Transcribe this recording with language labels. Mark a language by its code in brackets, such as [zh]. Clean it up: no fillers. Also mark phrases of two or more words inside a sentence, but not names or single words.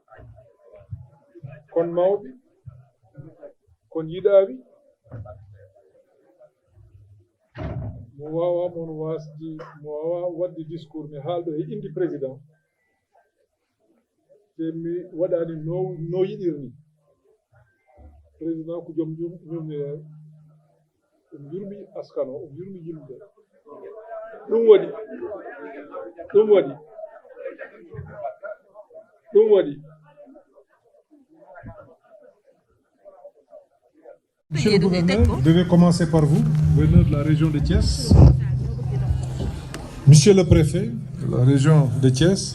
[ff] kon mawɓe kon yiɗaɓe mo wawa mon wasdi mo wawa wadde discours mi haalɗo e indi président te mi waɗani no yiɗirni président ko joom ñumnire ɗum yurmi askan o ɗum yurmi yimɓe ɗum waɗi [fr] Monsieur le gouverneur, je vais commencer par vous, gouverneur de la région de Thiès. Monsieur le préfet de la région de Thiès.